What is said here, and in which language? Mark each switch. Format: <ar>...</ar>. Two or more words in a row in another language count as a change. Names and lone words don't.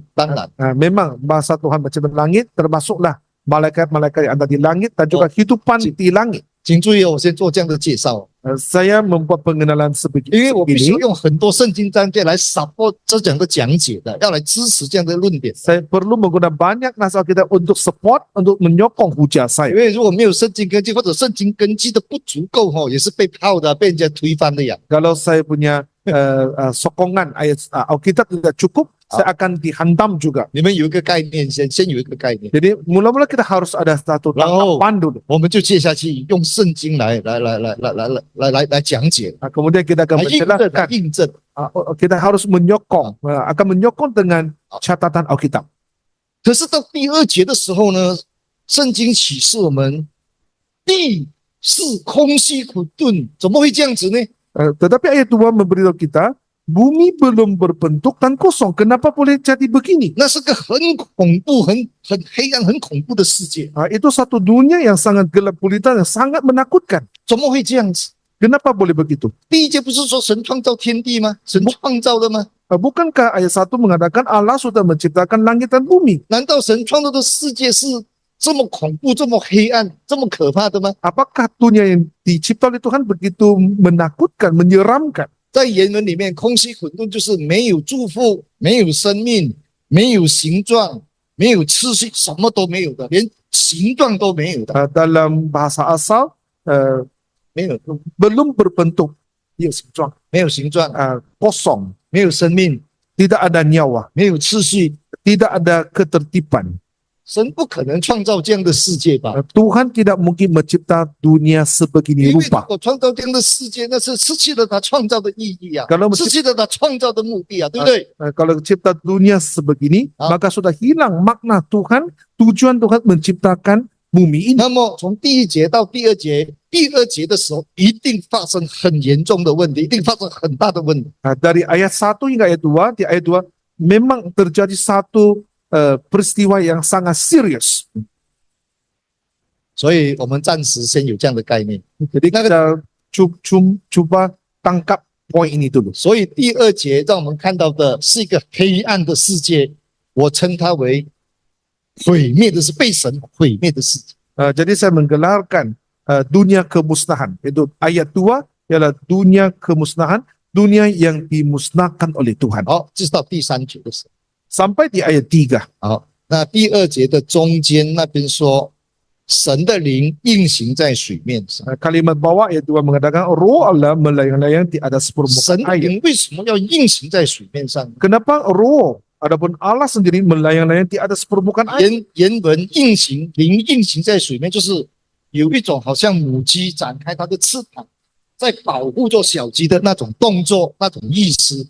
<zh>当然，</zh> <ms>Memang bahasa Tuhan mencipta langit termasuklah malaikat-malaikat yang ada di langit dan juga kehidupan di langit.</ms> <zh>请注意哦，我先做这样的介绍，</zh> <ms>Saya membuat pengenalan</ms> <zh>因为我必须</zh> <ms>sebegini.</ms> <zh>用很多圣经章节来 support 这讲的讲解的，要来支持这样的论点。</zh> <ms>Saya perlu menggunakan banyak nas Alkitab untuk support, untuk menyokong hujah</ms> <zh>因</zh> <ms>saya.</ms> <zh>为如果没有圣经根基，或者圣经根基的不足够也是被泡的，被人家推翻的呀。</zh> <ms>Kalau saya punya sokongan ayat Alkitab tidak cukup, saya akan dihantam juga.</ms> <zh>你们有一个概念，先有一个概念，</zh> <ms>Jadi mula-mula kita harus ada satu Lalu. tangkapan dulu.</ms> <zh>我们就接下去用圣经来讲解，</zh> <ms>Kemudian kita akan</ms> <zh>来印证，来</zh> <ms>menjelaskan.</ms> <zh>印证。</zh> <ms>Kita harus menyokong, akan menyokong dengan catatan Alkitab.</ms> <zh>可是到第二节的时候呢，圣经启示我们，地是空虚混沌，怎么会这样子呢？</zh> <ms>Tetapi ayat 2 memberitahu kita, bumi belum berbentuk dan kosong. Kenapa boleh jadi begini?</ms> <zh>那是个很恐怖、很黑暗、很恐怖的世界，</zh> <ms>Itu satu dunia yang sangat gelap gulita, yang sangat menakutkan.</ms> <zh>怎么会这样子？</zh> <ms>Kenapa boleh begitu?</ms> <zh>第一节不是说神创造天地吗？神创造的吗？</zh> <ms>Bukankah ayat 1 mengatakan Allah sudah menciptakan langit dan bumi?</ms> <zh>难道神创造的世界是这么恐怖、这么黑暗、这么可怕的吗？</zh> <ms>Apakah dunia yang dicipta oleh Tuhan begitu menakutkan, menyeramkan?</ms> <zh>在原文里面，空虚混沌就是没有祝福、没有生命、没有形状、没有次序，什么都没有的，连形状都没有的，</zh> <ms>Dalam bahasa asal,</ms> <zh>没有</zh> <ms>belum berbentuk. Ya, sejuang.</ms> <zh>没有形状，</zh> <ms>Kosong.</ms> <zh>没有生命，</zh> <ms>Tidak ada nyawa.</ms> <zh>没有次序。</zh> <ms>Tidak ada ketertiban.</ms> <zh>神不可能创造这样的世界吧？</zh> <ms>Tuhan tidak mungkin mencipta dunia</ms> <zh>因</zh> <ms>sebegini</ms> <zh>为如</zh> <ms>rupa.</ms> <zh>果创造这样的世界，那是失去了他创造的意义啊</zh> <ms>Kalau，</ms> <zh>失去了他创造的目的啊，对不对？</zh> <ms>Kalau cipta dunia sebegini, maka sudah hilang makna Tuhan, tujuan Tuhan menciptakan bumi ini.</ms> <zh>那么从第一节到第二节，第二节的时候一定发生很严重的问题，一定发生很大的问题。</zh> <ms>Dari ayat 1 hingga ayat 2, di ayat 2 memang terjadi satu peristiwa yang sangat serius.</ms> <zh>所以我们暂时先有这样的概念。</zh> <ms>Jadi kita coba tangkap poin ini dulu.</ms> <zh>所以第二节让我们看到的是一个黑暗的世界，我称它为毁灭的是被神毁灭的世界。</zh> <ms>Jadi saya menggelarkan dunia kemusnahan. Itu ayat 2 ialah dunia kemusnahan, dunia yang dimusnahkan oleh Tuhan.</ms> <zh>好，这是到第三节的时候。</zh> <ms>Sampai di ayat 3.</ms> <zh>好，那第二节的中间那边说， 神的灵运行在水面上。</zh> <ms>Kalimat bawah ayat 2 mengatakan roh Allah melayang-layang di atas</ms> <zh>神</zh> <ms>permukaan</ms> <zh>的</zh> <ms>air.</ms> <zh>灵为什么要运行在水面上？</zh> <ms>Kenapa roh adapun Allah sendiri melayang-layang di atas permukaan air?</ms> <zh>原文运行，灵运行在水面，就是有一种好像母鸡展开它的翅膀，在保护着小鸡的那种动作，那种意思。</zh>